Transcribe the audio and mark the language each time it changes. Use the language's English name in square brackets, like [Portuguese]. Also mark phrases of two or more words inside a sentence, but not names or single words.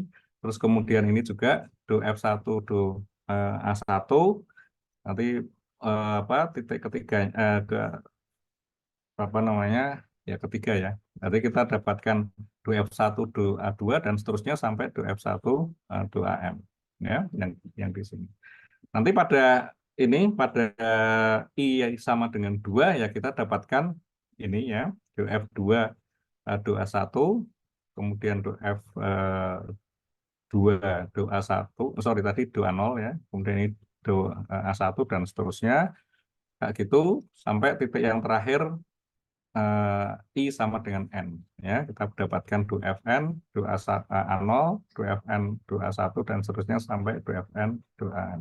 [Indonesian] Terus kemudian ini juga do F1 do A1, nanti apa titik ketiga apa namanya ya ketiga ya. Nanti kita dapatkan do F1 do A2 dan seterusnya sampai do F1 do AM ya yang di sini. Nanti pada ini pada I sama dengan 2 ya kita dapatkan ini ya do F2 do A1 kemudian do F2 do A1 sorry tadi do A0 ya kemudian ini do A1 dan seterusnya kayak gitu sampai titik yang terakhir I sama dengan N. Ya, kita dapatkan 2Fn, 2A0, 2Fn, 2A1, dan seterusnya sampai 2Fn, 2An.